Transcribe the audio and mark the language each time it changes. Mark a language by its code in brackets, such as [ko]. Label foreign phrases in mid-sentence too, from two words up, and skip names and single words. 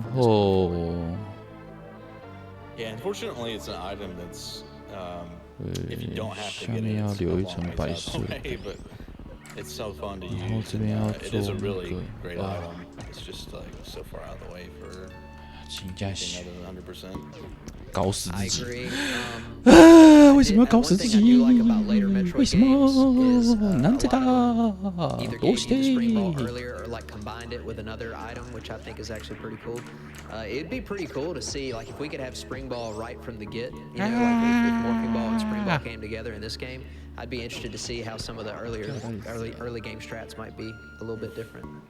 [en] Yeah, unfortunately, it's an item that's if you don't have to get it, it's a long ways out of the way, but it's so fun to use. And, it is a really great item. It's just like so far out of the way for anything other than 100%. [zh] 搞死自己！为什么要搞死自己？ [ja] 为什么？ なんでだ？どうして？ [en] Like combined it with another item, which I think is actually pretty cool. It'd be pretty cool to see, like, if we could have spring ball right from the get. Like if morphing ball and spring ball came together in this game. I'd be interested to see how some of the early game strats might be a little bit different.